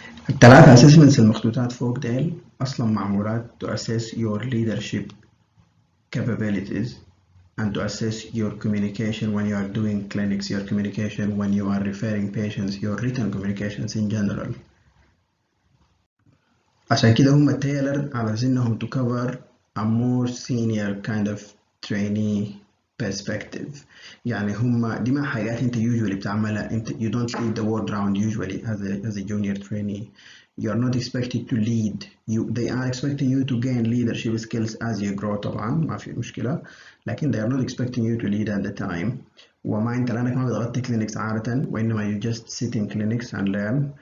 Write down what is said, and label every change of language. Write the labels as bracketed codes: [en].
[en] الثلاثة assessments [ar] المخطوطات فوق ديل أصلا معمولات [en] to assess your leadership capabilities and to assess your communication when you are doing clinics, your communication when you are referring patients, your written communications in general. [ar] عشان كده هم [en] tailored على إنهم to cover a more senior kind of trainee perspective. [ar] يعني هم دي ما حاجات انت usually بتعملها. [en] انت you don't lead the world round usually as a junior trainee. You are not expected to lead. They are expecting you to gain leadership skills as you grow [ar] طبعا ما في مشكلة لكن [en] they are not expecting you to lead at the time. [ar] وما انت لانك ما بتغطي clinics عادة وإنما [en] you just sit in clinics and learn.